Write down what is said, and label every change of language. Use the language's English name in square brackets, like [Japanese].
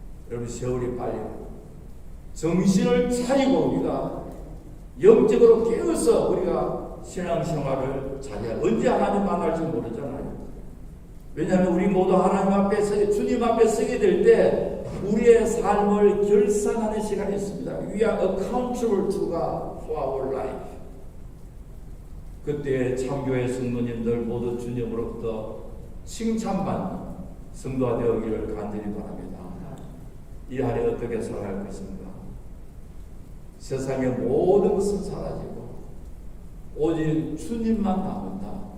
[Korean] 여러분, 세월이 빨리 정신을 차리고 우리가 영적으로 깨어서 우리가 신앙생활을 잘해야, 언제 하나님 만날지 모르잖아요. 왜냐하면 우리 모두 하나님 앞에 서게, 주님 앞에 서게 될 때 우리의 삶을 결산하는 시간이 있습니다. [English] We are accountable to God for our life. [Korean] 그때 참교회 성도님들 모두 주님으로부터 칭찬받는 성도가 되어기를 간절히 바랍니다. 이 안에 어떻게 살아갈 것인가? 세상의 모든 것은 사라지고 오직 주님만 남는다.